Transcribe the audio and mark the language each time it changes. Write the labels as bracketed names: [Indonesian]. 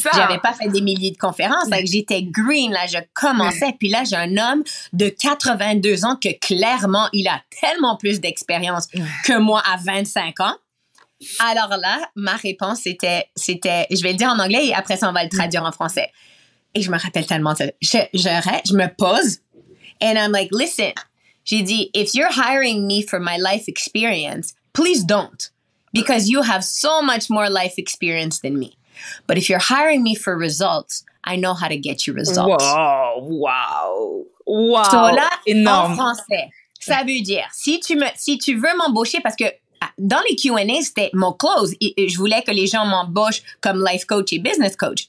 [French] J'avais pas fait des milliers de conférences. Donc, j'étais green, là, je commençais. Puis là, j'ai un homme de 82 ans que clairement, il a tellement plus d'expérience que moi à 25 ans. Alors là, ma réponse c'était, je vais le dire en anglais et après ça, on va le traduire en français. Et je me rappelle tellement ça. Je me pose [English] and I'm like, listen, [French] j'ai dit, [English] if you're hiring me for my life experience, please don't, because you have so much more life experience than me. But if you're hiring me for results, I know how to get you results. Wow. [French] So là, énorme. En français, ça veut dire, si tu veux m'embaucher, parce que dans les Q&A, c'était mon close. Je voulais que les gens m'embauchent comme life coach et business coach.